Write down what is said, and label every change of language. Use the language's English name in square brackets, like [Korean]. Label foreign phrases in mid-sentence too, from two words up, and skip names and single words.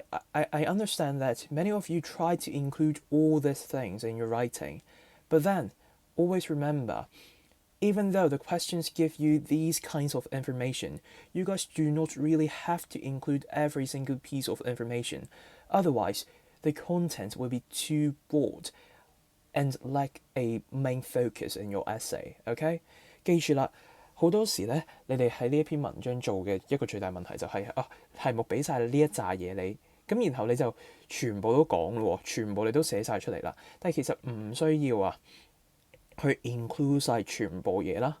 [English] I understand that many of you try to include all these things in your writing, but then always remember, even though the questions give you these kinds of information, you guys do not really have to include every single piece of information. Otherwise, the content will be too broad and lack a main focus in your essay. [Cantonese] Okay? 記住啦。好多時咧，你哋喺呢一篇文章做嘅一個最大問題就係題目俾晒呢一紮嘢你，咁然後你就全部都講咯，全部你都寫晒出嚟啦。但係其實唔需要去 include 晒全部嘢啦。